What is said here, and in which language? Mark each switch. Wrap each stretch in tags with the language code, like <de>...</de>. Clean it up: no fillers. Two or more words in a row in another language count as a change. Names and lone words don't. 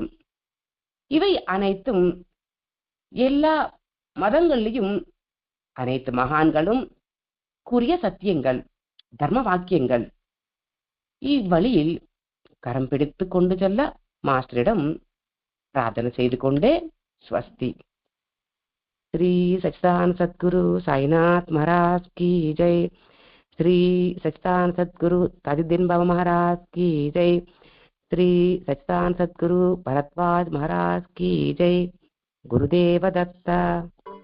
<ta>இவை அனைத்தும் எல்லா மதங்களிலும் அனைத்து மகான்களும் கூறிய சத்தியங்கள், தர்ம வாக்கியங்கள். இவ்வழியில் கரம் பிடித்து கொண்டு செல்ல மாஸ்டரிடம் பிரார்த்தனை செய்து கொண்டே ஸ்வஸ்தி.</ta> <hi>श्री सच्चिदानंद सद्गुरु साईनाथ महाराज की जय. श्री सच्चिदानंद सद्गुरु ताजुद्दीन बाबा महाराज की जय. श्री सच्चिदानंद सद्गुरु भरद्वाज महाराज की जय. गुरुदेव दत्ता.</hi>